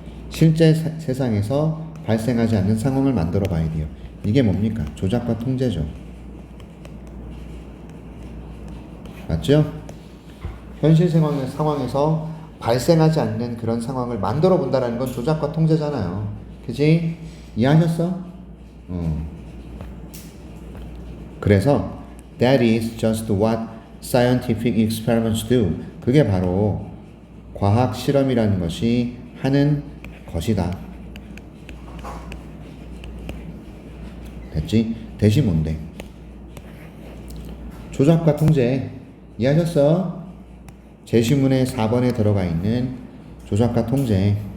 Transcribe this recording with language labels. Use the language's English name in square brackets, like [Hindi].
[Korean] 실제 세상에서 발생하지 않는 상황을 만들어 봐야 돼요. 이게 뭡니까? 조작과 통제죠. 맞죠? 현실 상황에서 발생하지 않는 그런 상황을 만들어 본다는 건 조작과 통제잖아요. 그치? 이해하셨어? 그래서 [English] that is just what scientific experiments do. [Korean] 그게 바로 과학 실험이라는 것이 하는 것이다. 됐지? 대시 뭔데? 조작과 통제. 이해하셨어? 제시문의 4번에 들어가 있는 조작과 통제.